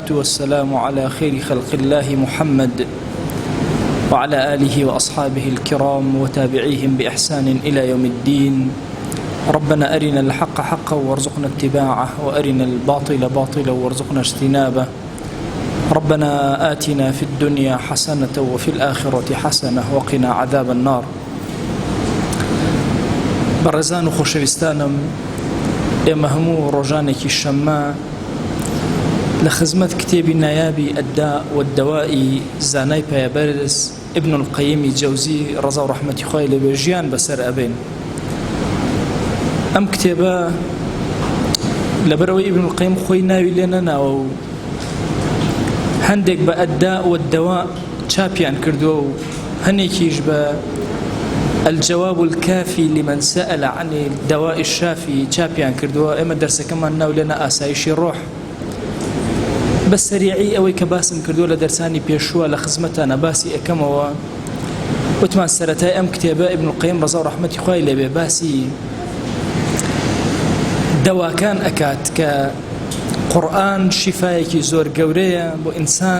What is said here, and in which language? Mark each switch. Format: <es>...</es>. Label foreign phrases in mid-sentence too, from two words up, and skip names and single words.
<ar>والسلام على خير خلق الله محمد وعلى آله وأصحابه الكرام وتابعيهم بإحسان إلى يوم الدين. ربنا أرنا الحق حقا وارزقنا اتباعه، وأرنا الباطل باطلا وارزقنا اجتنابه. ربنا آتنا في الدنيا حسنة وفي الآخرة حسنة وقنا عذاب النار.</ar> <ckb>بەڕێزان و خۆشەویستانم، ئێمە هەموو ڕۆژانێکی شەممە لە خزمەت کتێبی نایابی ئەددا وەدەوایی زانای پایەبەرز ئیبن القەییمی جەوزی ڕەزا و ڕەحمەتی خوای لێبێ ژیان بەسەر ئەبێن. ئەم کتێبە لەبەرەوەی ئیبن القەییم خۆی ناوی لێ نەناوە و هەندێک بە ئەددا وەدەوا چاپیان کردووە و هەنێکیش بە الجواب الكافي لمن سأل عن الدواء الشافي چاپیان کردووە. ئێمە دەرسەکەمان ناو لێنە ئاسایشی ڕۆح. بە سەریعی ئەوەی کە باسم کردووە لە دەرسانی پێشووە لە خزمەتانە باسی ئەەکەمەوە. وتمان سەرەتای ئەم کتێبە ئیبن القەییم ڕەزا و ڕەحمەتی خوای لێبێ باسی دەواکان ئەکات کە قورئان شیفایەکی زۆر گەورەیە بۆ ئینسان.</ckb>